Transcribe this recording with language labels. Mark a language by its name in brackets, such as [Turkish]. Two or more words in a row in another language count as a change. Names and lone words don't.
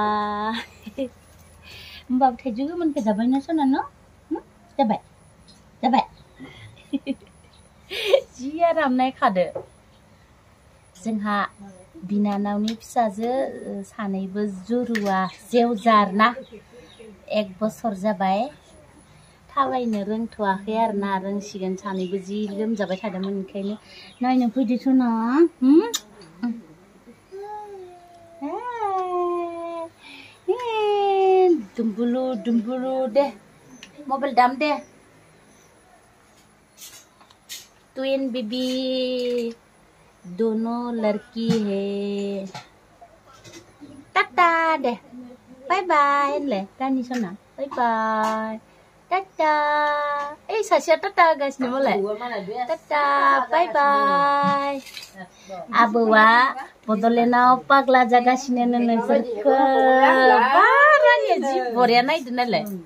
[Bodo] होमबाबो थाइजौ गोमोनखौ जाबायना सना न' जाबाय जाबाय जि आराम नायखादो जोंहा बिनानावनि फिसाजो सानैबो जुरुवा जेवजार ना 1 बोसोर जाबाय थाबायनो रोंथ'वाखै आरोना रोंसिगोन सानैबो जि लोमजाबाय थादोंमोन ओंखायनो नायनो फैदो सना दुम्बुलु दे मबाइल दाम दे [English] twin baby [Hindi] दोनों लड़की है [Bodo] टाटा दे [English] bye bye [Bodo] ले रानी सना [English] bye bye [Bodo] टाटा सासेया टाटा होगासिनो मालाय टाटा [English] bye bye [Bodo] आबौआ बड'लेण्डआव पाग्ला जागासिनो नोंसोरखौ बा रानिया जि बरिया नायदो नालाय